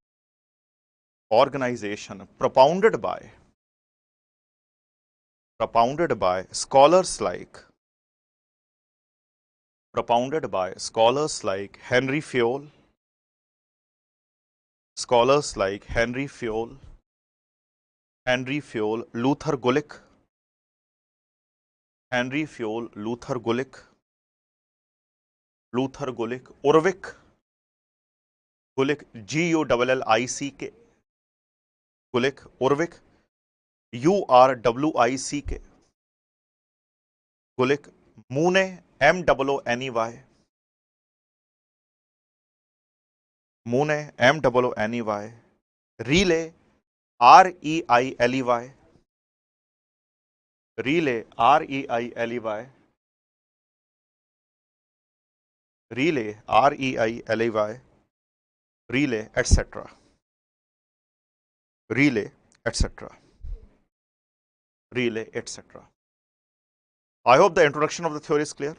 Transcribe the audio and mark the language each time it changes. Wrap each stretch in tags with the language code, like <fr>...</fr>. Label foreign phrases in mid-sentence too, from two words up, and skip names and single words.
<en>propounded by scholars like Henry Fayol, Luther Gulick, Urwick, G-U-L-L-I-C-K, Urwick, U-R-W-I-C-K, Mooney, M-O-O-N-E-Y, M-O-O-N-E-Y, Relay, R-E-I-L-E-Y, R-E-I-L-E-Y, etc. I hope the introduction of the theory is clear.</en>